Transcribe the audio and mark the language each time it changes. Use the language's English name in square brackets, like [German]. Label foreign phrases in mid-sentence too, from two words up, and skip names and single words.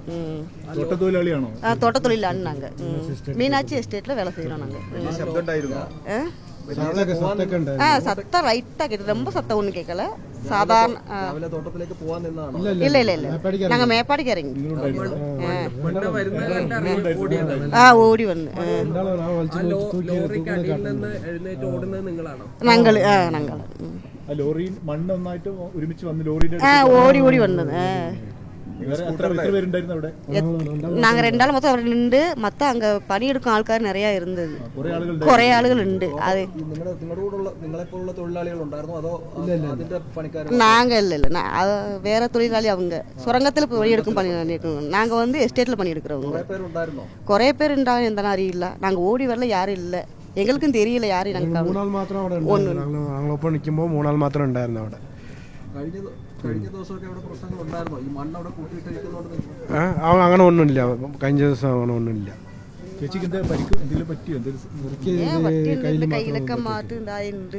[Tamil] தோட்ட தொழிலாளி நாங்கள் மீனாட்சி எஸ்டேட்டில் வேலை செய்கிறோம் நாங்கள். சத்தம் லைட்டா கேட்டு, ரொம்ப சத்தம் ஒண்ணு கேட்கல. சாதாரண இல்ல இல்ல இல்ல நாங்க மேப்பாடிக்கு இறங்கி ஓடி வந்து [Malayalam] ഓടി ഓടി വന്നത്. [Tamil] நாங்கள் 2 நாள் மொத்தம் நின்று மற்ற அங்கே பணியெடுக்கும் ஆൾക്കാർ நிறையா இருந்தது. [Malayalam] കുറേ ആളുകൾ ഉണ്ട്. [Tamil] அது நாங்கள் இல்லை இல்லை வேற தொழிலாளி. அவங்க சுரங்கத்தில் பணியெடுக்கும் நாங்கள் வந்து எஸ்டேட்டில் பணியெடுக்கிறவங்க. [Malayalam] കുറേ பேர் ഉണ്ടാകും. എന്താ അറിയില്ല. [Tamil] நாங்கள் ஓடி வரல, யாரும் இல்லை. எங்களுக்கும் தெரியல யாரும். நாங்கள் 3 நாள் மாத்திரம் [Malayalam] അവിടെ ഉണ്ടായിരുന്നു. ഞങ്ങൾ ഒപ്പം നിൽക്കുമ്പോൾ 3 നാൾ മാത്രം ഉണ്ടായിരുന്നു അവിടെ. അങ്ങനെ ഒന്നുമില്ല. കഴിഞ്ഞ ദിവസം അങ്ങനെ ഒന്നുമില്ല. കയ്യിലൊക്കെ മാറ്റുണ്ടായിട്ടുണ്ട്.